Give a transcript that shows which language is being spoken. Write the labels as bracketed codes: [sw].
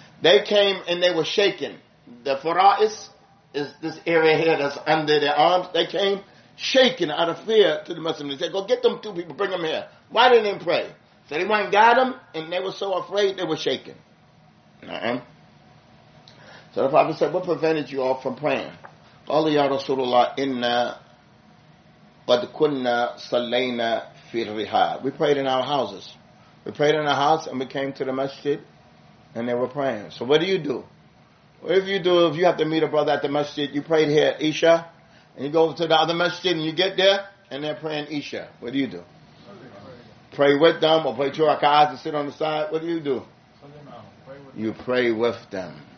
[en] They came and they were shaking. The fara'is is this area here that's under their arms. They came shaking out of fear to the Muslims. They said, go get them 2 people, bring them here. Why didn't they pray? So they went and got them, and they were so afraid they were shaking. So the Prophet said, what prevented you all from praying? [ar] قال يا رسول الله إنا قد كنا صلينا في الرحال. [en] We prayed in our houses. We prayed in our house and we came to the masjid and they were praying. So what do you do? What if you have to meet a brother at the masjid, you prayed here at Isha, and you go to the other masjid and you get there and they're praying Isha. What do you do? Pray with them or pray 2 rak'ahs and sit on the side? What do? You pray with them.